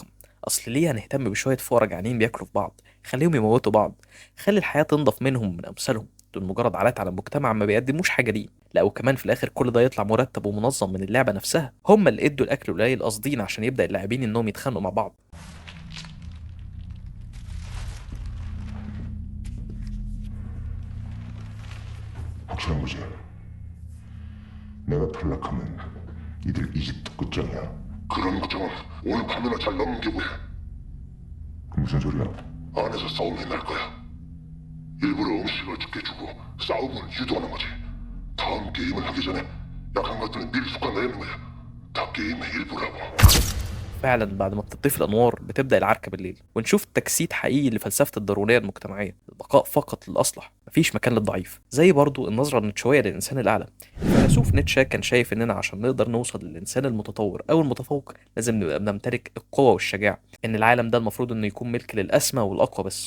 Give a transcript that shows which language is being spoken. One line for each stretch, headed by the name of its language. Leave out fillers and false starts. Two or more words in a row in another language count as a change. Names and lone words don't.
Arabic: اصل ليه هنهتم بشويه فقرا جعانين بياكلوا في بعض؟ خليهم يموتوا بعض، خلي الحياه تنضف منهم ومن امثالهم. دول مجرد عادات على المجتمع ما بيقدموش حاجه ليه. لا وكمان في الاخر كل ده يطلع مرتب ومنظم من اللعبه نفسها، هم اللي ادوا الاكل قليل قاصدين عشان يبدا اللاعبين انهم يتخانقوا مع بعض.
Korean: 확실한 거지? 내가 탈락하면 이들 이집트 끝장이야. 그런 걱정은 오늘 밤이나 잘 넘기고 해. 무슨 소리야? 안에서 싸움이 날 거야. 일부러 음식을 적게 주고 싸움을 유도하는 거지. 다음 게임을 하기 전에 약한 것들은 미리 숟가내는 거야. 다 게임의 일부라고.
Arabic: فعلا بعد ما بتطفي الانوار بتبدا العركه بالليل، ونشوف تجسيد حقيقي لفلسفه الضروريه المجتمعيه، البقاء فقط للاصلح، مفيش مكان للضعيف، زي برضو النظره النيتشويه للانسان الاعلى. الفيلسوف نيتشه كان شايف اننا عشان نقدر نوصل للانسان المتطور او المتفوق لازم نبقى بنمتلك القوه والشجاعه، ان العالم ده المفروض انه يكون ملك للاسمى والاقوى بس.